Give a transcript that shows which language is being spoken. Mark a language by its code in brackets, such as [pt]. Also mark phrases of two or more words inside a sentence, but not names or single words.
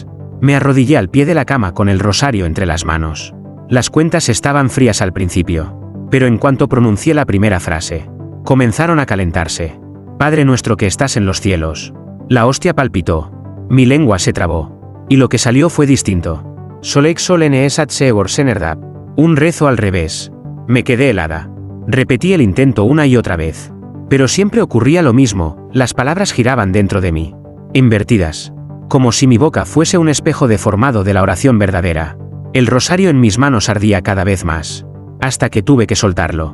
[es] Me arrodillé al pie de la cama con el rosario entre las manos. Las cuentas estaban frías al principio, pero en cuanto pronuncié la primera frase, comenzaron a calentarse. «Padre nuestro que estás en los cielos». La hostia palpitó. Mi lengua se trabó, y lo que salió fue distinto. «Solex solene esat seor senerdap». Un rezo al revés. Me quedé helada. Repetí el intento una y otra vez. Pero siempre ocurría lo mismo, las palabras giraban dentro de mí, invertidas, como si mi boca fuese un espejo deformado de la oración verdadera. El rosario en mis manos ardía cada vez más, hasta que tuve que soltarlo.